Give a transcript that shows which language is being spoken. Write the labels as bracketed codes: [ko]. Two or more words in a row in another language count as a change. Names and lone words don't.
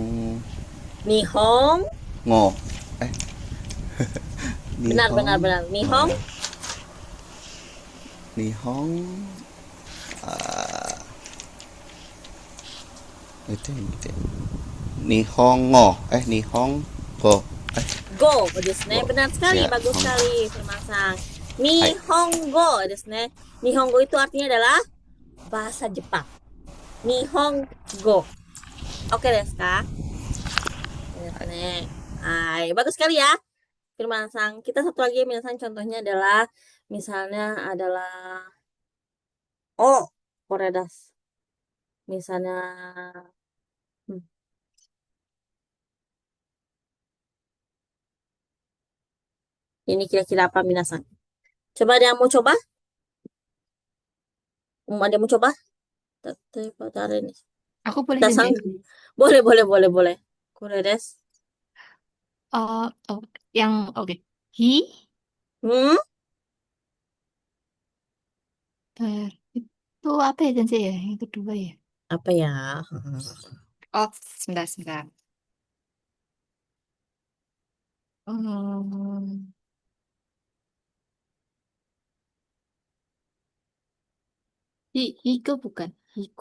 [id] Nihong. Ngo. Benar, benar, benar. Nihong. Nihong itu yang gitu ya. [ja] 日本語 日本語語ですね. Go. [id] Benar sekali, Ya, bagus Hong. sekali, Firman-san. [ja] 日本語ですね. [id] Nihongo itu artinya adalah bahasa Jepang. [ja] 日本語。オーケーですか? ですね. [id] Hai, bagus sekali ya, Firman-san. Kita satu lagi, Minasan, contohnya adalah misalnya adalah [ja] これです. [id] Misalnya ini kira-kira apa, Minasan? Coba ada yang mau coba? Ada yang mau coba? Ini. Aku boleh, Dasang. sensei. Boleh, boleh, boleh, boleh. [ja] これです. [id] Oh, yang oke. Hi, Hmm? itu apa ya, sensei ya? Yang kedua ya. Apa ya? Oh, sebentar, sebentar. Hmm, hiku bukan? Hiku.